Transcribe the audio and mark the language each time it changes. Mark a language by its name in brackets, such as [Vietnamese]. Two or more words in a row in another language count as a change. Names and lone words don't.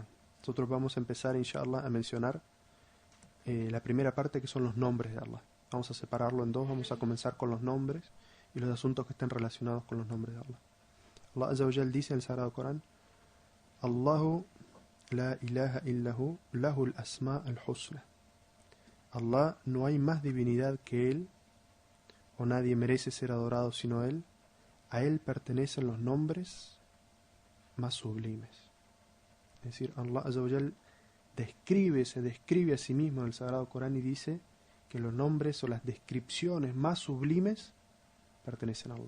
[Spanish] Nosotros vamos a empezar, inshallah, a mencionar la primera parte, que son los nombres de Allah. Vamos a separarlo en dos, vamos a comenzar con los nombres y los asuntos que estén relacionados con los nombres de Allah. Allah [Arabic] عز وجل [Spanish] dice en el Sagrado Corán: [Arabic] الله لا إله إلا هو له الأسماء الحسنى. [Spanish] Allah, no hay más divinidad que Él, o nadie merece ser adorado sino Él. A Él pertenecen los nombres más sublimes. Es decir, Allah [Arabic] عز وجل [Spanish] se describe a sí mismo en el Sagrado Corán y dice que los nombres o las descripciones más sublimes pertenecen a Allah.